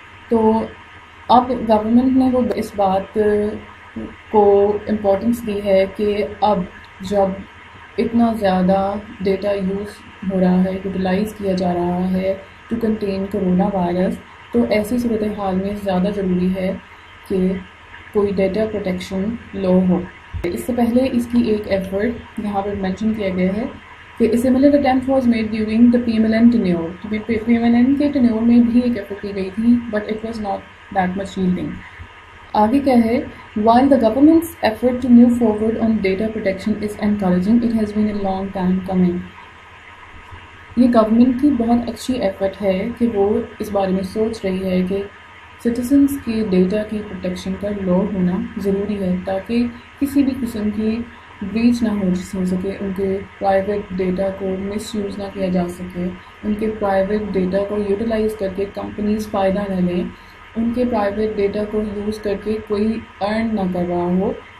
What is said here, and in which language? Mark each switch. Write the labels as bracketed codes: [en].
[ur] تو اب گورنمنٹ نے وہ اس بات کو امپورٹنس دی ہے کہ اب جب اتنا زیادہ ڈیٹا یوز ہو رہا ہے، یوٹیلائز کیا جا رہا ہے ٹو کنٹین کرونا وائرس، تو ایسی صورتحال میں زیادہ ضروری ہے کہ کوئی ڈیٹا پروٹیکشن لا ہو. اس سے پہلے اس کی ایک ایفرٹ یہاں پر مینشن کیا گیا ہے کہ [en] a similar attempt was made during the PMLN tenure. [ur] PMLN کے ٹینیور میں بھی ایک ایفرٹ کی گئی تھی but [en] it was not that much yielding. [ur] آگے کیا ہے, [en] while the government's effort to move forward on data protection is encouraging, it has been a long time coming. [ur] یہ گورنمنٹ کی بہت اچھی ایفرٹ ہے کہ وہ اس بارے میں سوچ رہی ہے کہ سٹیزنس کی ڈیٹا کی پروٹیکشن کا لا ہونا ضروری ہے تاکہ کسی بھی قسم کی بریچ نہ ہو سکے, ان کے پرائیویٹ ڈیٹا کو مس یوز نہ کیا جا سکے, ان کے پرائیویٹ ڈیٹا کو یوٹیلائز کر کے کمپنیز فائدہ نہ لیں, ان کے پرائیویٹ ڈیٹا کو یوز کر کے کوئی ارن نہ کر رہا ہو.